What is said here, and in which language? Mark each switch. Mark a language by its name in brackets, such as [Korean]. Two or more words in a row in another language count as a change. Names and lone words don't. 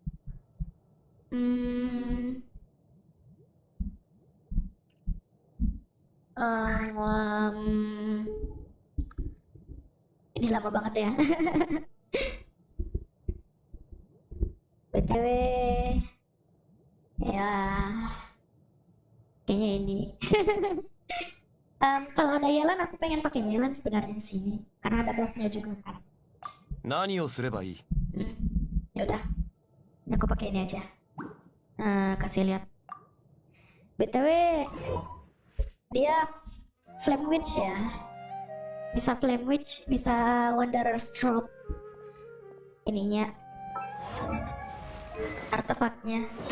[Indonesian] Ini lama banget ya. BTW ya, kayaknya ini. Kalau ada Yelan, aku pengen pakai Yelan sebenarnya di sini karena ada buffnya juga kan. [Japanese] 何をすればいい? [Indonesian] Ya udah, ini aku pakai ini aja. Kasih lihat. BTW dia Flame Witch ya, bisa Flame Witch, bisa Wanderer's Drop ininya, artefaknya.